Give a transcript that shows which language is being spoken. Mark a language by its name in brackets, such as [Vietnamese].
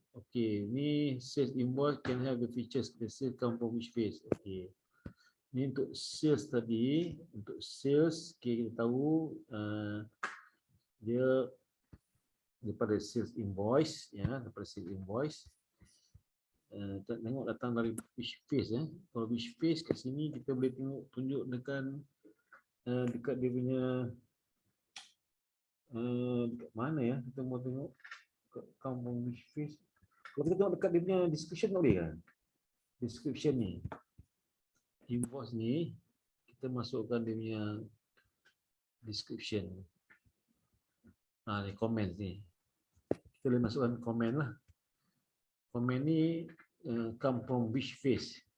[English] Okey, [Malay] ini [English] sales invoice can have the features the sales come from which phase? Okey. [Malay] Ini untuk sales tadi, untuk sales kita tahu dia daripada sales invoice ya, daripada sales invoice. Kita tengok datang dari [English] which phase [Malay] ya. Kalau which phase kat sini kita boleh tengok tunjuk dengan dekat dia punya dekat mana ya, kita mau tengok [English] come from which phase. [Malay] Kalau kita tengok dekat dia punya description boleh kan? Description ni. Invoice ni kita masukkan dia punya description. Ni comment ni. Kita boleh masukkan comment lah. [English] Comment [Malay] ni [English] come from which phase.